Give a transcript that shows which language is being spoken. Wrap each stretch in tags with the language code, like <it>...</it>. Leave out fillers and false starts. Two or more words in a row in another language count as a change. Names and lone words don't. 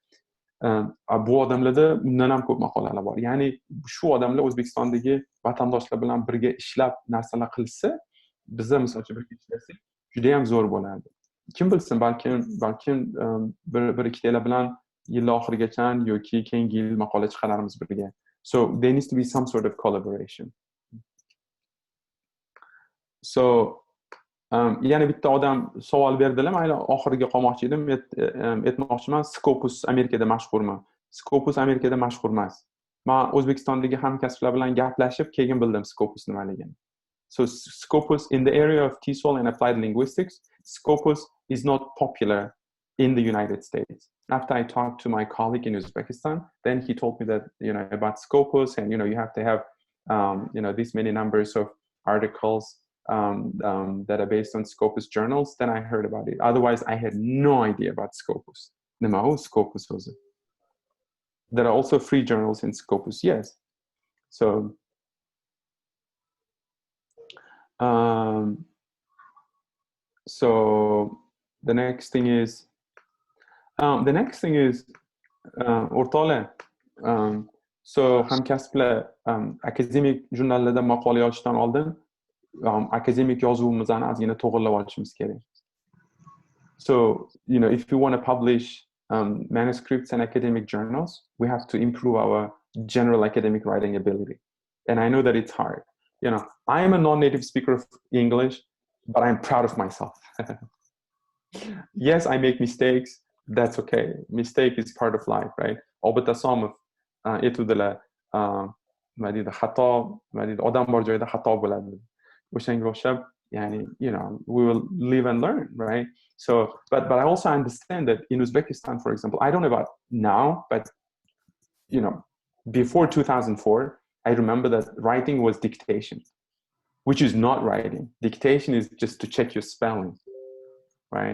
<uz>Bu odamlarda undan ham ko'p maqolalar bor. Ya'ni shu odamlar O'zbekistondagi vatandoshlar bilan birga ishlab narsalar qilsa, bizlar misol uchun birga ishlasak, juda ham zo'r bo'ladi. Kim bilsin, balkim bir ikkitalar bilan yil oxirigacha yoki keyingi yil maqola chiqaramiz birga.</uz> <en>So there needs to be some sort of collaboration.</en> <uz>So yana bitta odam savol berdilar, mayli oxiriga qolmoqchi edim, aytmoqchiman, Scopus Amerikada mashhurmi? Scopus Amerikada mashhur emas. Men O'zbekistondagi hamkasblar bilan gaplashib, keyin bildim Scopus nimaligini.</uz> <en>So Scopus in the area of TESOL and applied linguistics, Scopus is not popular in the United States. After I talked to my colleague in Uzbekistan, then he told me that, about Scopus, and, you have to have, this many numbers of articles that are based on Scopus journals. Then I heard about it. Otherwise, I had no idea about Scopus. Scopus was it? There are also free journals in Scopus, yes. So, the next thing is,</en> <uz>o'rtoqlar, so hamkasblar, akademik jurnallarda maqola yozishdan oldin akademik yozuvimizni ozgina to'g'irlab olishimiz kerak.</uz> <en>So, if you want to publish manuscripts and academic journals, we have to improve our general academic writing ability. And I know that it's hard. I am a non-native speaker of English, but I'm proud of myself. Yes, I make mistakes. That's okay. Mistake is part of life, right?</en> <uz>Albatta Somov aytuvdilar, odam bor joyda xato bo'ladi. O'shanga o'xshab,</uz> <en>we will live and learn, right? So, but I also understand that in Uzbekistan, for example, I don't know about now, but before 2004, I remember that writing was dictation. which is not writing. Dictation is just to check your spelling, right?</en>